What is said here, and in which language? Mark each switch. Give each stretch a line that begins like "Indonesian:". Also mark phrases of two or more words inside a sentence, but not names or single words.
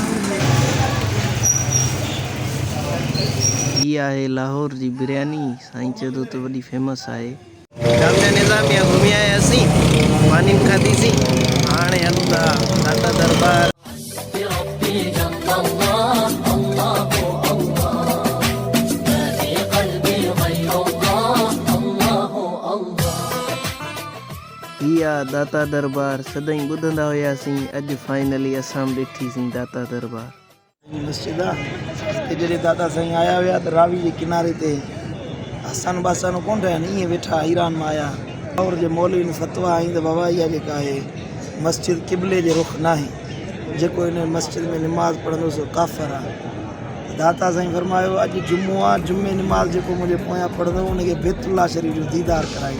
Sindhi: हीअ आहे लाहौर जी बिरयानी साईं चए थो त वॾी फेमस आहे जामिया निज़ामिया घुमी आयासीं मानी खाधीसीं हाणे हलूं था दाता दरबार
Arabic: بربي جل الله الله الله ما في قلبي غير الله الله الله
Sindhi: हीअ आहे दाता दरबार सदाईं ॿुधंदा हुयासीं अॼु फाइनली असां बि ॾिठीसीं दाता दरबार मस्जिद आहे जॾहिं दादा साईं आया हुया त रावी जे किनारे ते आसान बासान कोन रहिया आहिनि ईअं वेठा ईरान मां आया और जे मौलवी फतवा आई त बाबा इहा जेका आहे मस्जिद क़िबले जे रुख न आहे जेको हिन मस्जिद में निमाज़ पढ़ंदो सो काफ़र आहे दाता साईं फरमायो अॼु जुमो आहे जुमे निमाज़ जेको मुंहिंजे पोयां पढ़ंदो उनखे बैतुल्लाह शरीफ़ जो दीदार कराईंदो